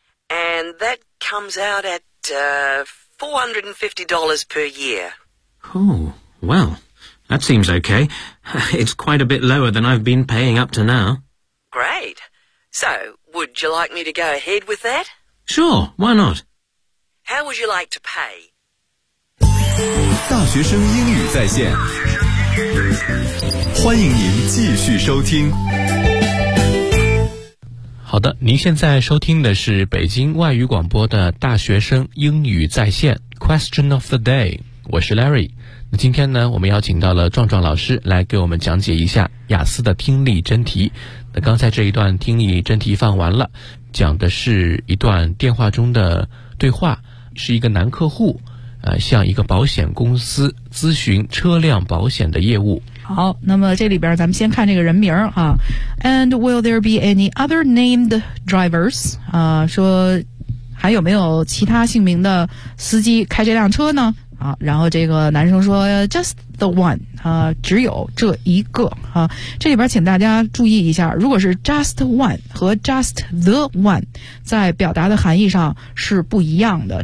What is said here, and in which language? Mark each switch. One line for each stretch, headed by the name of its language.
English: And that comes out at $450 per year. Oh, well, that seems okay. It's quite a bit lower than I've been paying up to now. Great. So, would you like me to go ahead with that? Sure, why not? How would you like to pay?
Chinese: 大学生英语在线，欢迎您继续收听。好的，您现在收听的是北京外语广播的大学生英语在线 Question of the Day， 我是 Larry。那今天呢，我们邀请到了壮壮老师来给我们讲解一下雅思的听力真题。那刚才这一段听力真题放完了，讲的是一段电话中的对话，是一个男客户向一个保险公司咨询车辆保险的业务。好，那么这里边咱们先看这个人名啊。
English: And will there be any other named drivers?
Chinese: 啊，说还有没有其他姓名的司机开这辆车呢？啊，然后这个男生说
English: just the one,
Chinese: 啊，只有这一个啊。这里边请大家注意一下，如果是
English: just one
Chinese: 和
English: just the one
Chinese: 在表达的含义上是不一样的。